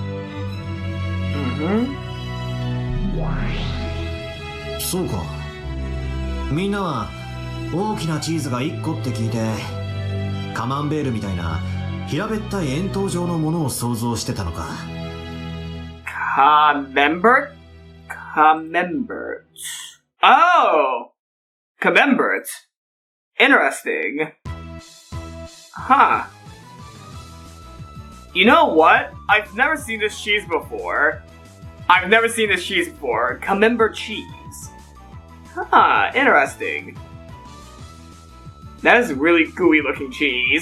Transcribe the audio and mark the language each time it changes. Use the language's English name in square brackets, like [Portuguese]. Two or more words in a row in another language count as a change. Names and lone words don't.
[Japanese] そうか。みんなは大きなチーズが1個って聞いてカマンベールみたいな平べったい円筒状のものを想像してたのか。 [English] Camembert? Oh! Camembert. Interesting. Huh. You know what? I've never seen this cheese before. Camembert cheese. Huh, interesting. That is really gooey looking cheese.